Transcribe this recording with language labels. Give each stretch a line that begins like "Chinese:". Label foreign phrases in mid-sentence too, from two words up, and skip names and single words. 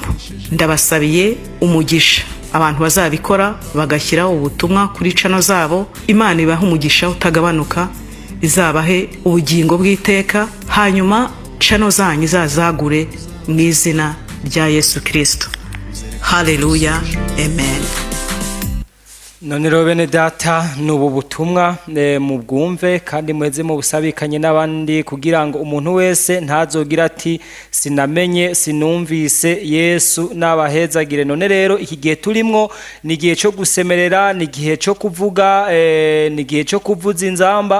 Kinyarwanda: Ndabasabiye umugisha abantu bazabikora bagashyiraho ubutumwa kuri cano zabo. Imana ibaha umugisha utagabanuka, izabahe ubugingo bw'iteka, hanyuma cano zanyu zazagure mu izina rya Yesu Kristo. Haleluya, amen.
Rundi: None rero bene data, nubu butumwa mubwumve kandi muheze mu busabikanye n'abandi, kugira ngo umuntu wese ntazogira ati sinamenye sinumvise. Yesu nabahezagire. None rero iki gihe turimwo ni gihe cyo gusemerera, ni gihe cyo kuvuga, ni gihe cyo kuvuza inzamba.